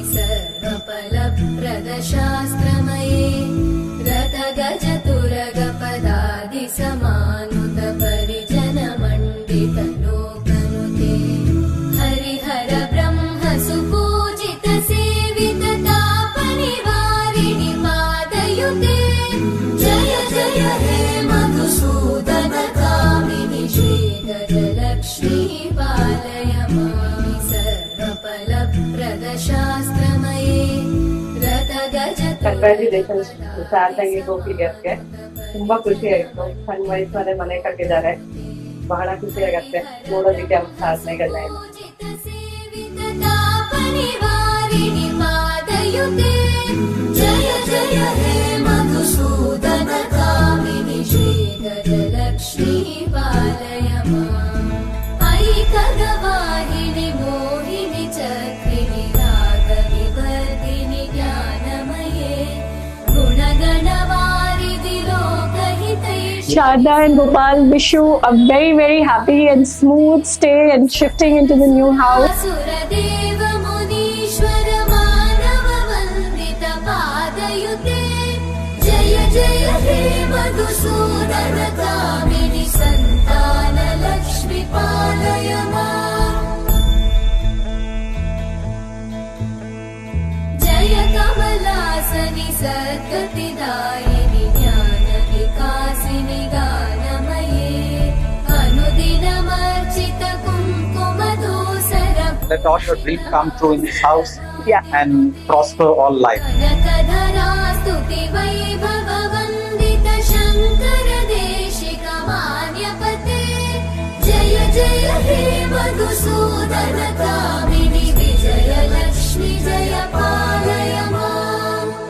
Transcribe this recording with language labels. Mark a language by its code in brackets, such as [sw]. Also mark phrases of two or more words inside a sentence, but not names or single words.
[sa] ಸರ್ವಫಲಪ್ರದ ಶಾಸ್ತ್ರಮಯೇ ರಥ ಗಜ ತುರಗ ಪದಾದಿ ಸಮಾನುತ ಪರಿಜನ ಮಂಡಿತ ಲೋಕನುತೆ ಹರಿಹರ ಬ್ರಹ್ಮ ಸುಪೂಜಿತ ಸೇವಿತ ತಾಪ ನಿವಾರಿಣಿ ಪಾದಯುತೆ. ಜಯ ಜಯ ಹೇ ಮಧುಸೂದನ ಕಾಮಿನಿ ಶ್ರೀ ಗಜಲಕ್ಷ್ಮೀ ಪಾಲಯ ಮಾಂ. ಸರ್ವಫಲಪ್ರದ ಶಾಸ್ತ್ರಮಯೇ ರಥ ಗಜ. [kn] ಕಂಗ್ರ್ಯಾಚುಲೇಷನ್ಸ್ ಶಾರದಾಗೆ, ಗೋಪಿಗೆ. ತುಂಬಾ ಖುಷಿ ಆಯ್ತು. ಸಣ್ಣ ವಯಸ್ಸಲ್ಲೇ ಮನೆ ಕಟ್ಟಿದ್ದಾರೆ, ಬಹಳ ಖುಷಿ ಆಗತ್ತೆ ನೋಡೋದಿಕ್ಕೆ ಅವ್ರ ಸಾಧನೆಗಳನ್ನ. [sa] ಜಯ ಜಯ ಹೇ ಮಧುಸೂದನ ಕಾಮಿನಿ ಶ್ರೀ ಗಜಲಕ್ಷ್ಮೀ ಪಾಲಯ ಮಾಂ. ಐಕಗವಾಹಿನಿ ಮೋಹಿನಿ ಚಕ್ರಿಣಿ ರಾಗವಿ ವರ್ಧಿನಿ ಜ್ಞಾನಮಯೇ ಗುಣಗಣವಾರಿಧಿ ಲೋಕಹಿತೈಷಿ. [en] Sharda and Gopal wish you a very, very happy and smooth stay and shifting into the new house. [sa] ಸುರದೇವ ಮುನೀಶ್ವರ ಮಾನವ ವಂದಿತ ಪಾದಯುತೆ. ಜಯ ಜಯ ಹೇ ಮಧುಸೂದನ ಕಾಮಿನಿ ಸಂತಾನ ಲಕ್ಷ್ಮಿ ಪಾಲಯ ಮಾಂ. ಜಯ ಕಮಲಾಸನಿ ಸದ್ಗತಿದಾಯಿನಿ ಜ್ಞಾನ ವಿಕಾಸಿನಿ ಗಾನಮಯೇ ಅನುದಿನಮರ್ಚಿತ ಕುಂಕುಮ ದೋಸರ. [en] Let all your dreams come true in this house. Yeah. And prosper all life. [sa] ಕನಕಧರಾ ಸ್ತುತಿ ವೈಭವ ವಂದಿತ ಶಂಕರ ದೇಶಿಕ ಮಾನ್ಯಪತೆ. ಜಯ ಜಯ ಹೇ ಮಧುಸೂದನ ಕಾಮಿನಿ ವಿಜಯ ಲಕ್ಷ್ಮಿ ಜಯ ಪಾಲಯ ಮಾಂ.